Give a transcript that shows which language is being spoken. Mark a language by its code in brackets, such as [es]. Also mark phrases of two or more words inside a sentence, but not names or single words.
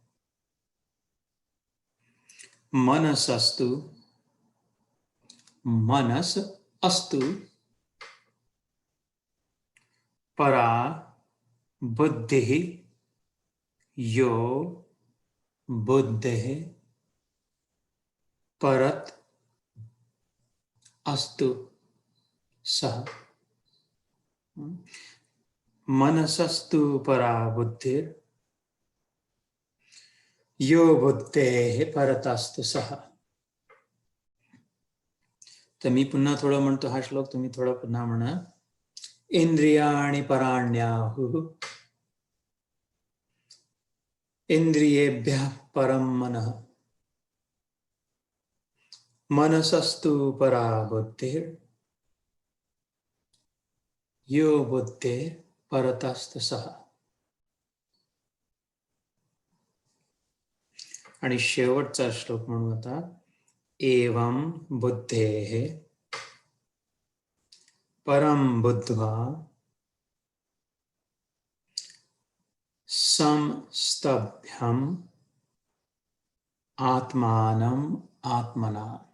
[sa] मनस अस्तु परा बुद्धिः यो बुद्धेः परत अस्तु सः. मनसस्तु परा बुद्धिर् यो बुद्धेः परतस्तु सः. [mr] तर मी पुन्हा थोडं म्हणतो हा श्लोक, तुम्ही थोडं पुन्हा म्हणा. [sa] इंद्रियाणि पराण्याहुः इंद्रियेभ्यः परं मनः. मनसस्तु परा बुद्धिर् यो बुद्धेः परतस्तु सः. [mr] आणि शेवटचा श्लोक म्हणू आता. [sa] एवं बुद्धेः परं बुद्ध्वा संस्तभ्यम् आत्मानम् आत्मना.